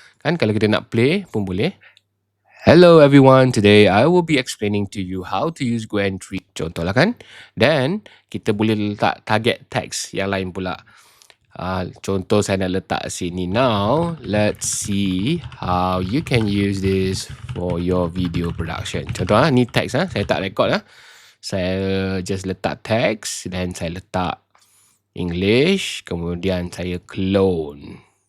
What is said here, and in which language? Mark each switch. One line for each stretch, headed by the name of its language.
Malay: Kan kalau kita nak play pun boleh.
English: Hello everyone, today I will be explaining to you how to use Qwen 3.
Malay: Contohlah kan. Dan kita boleh letak target text yang lain pula. Contoh saya nak letak sini.
English: Now, let's see how you can use this for your video production.
Malay: Contoh ni teks saya tak record Saya just letak teks dan saya letak English, kemudian saya clone.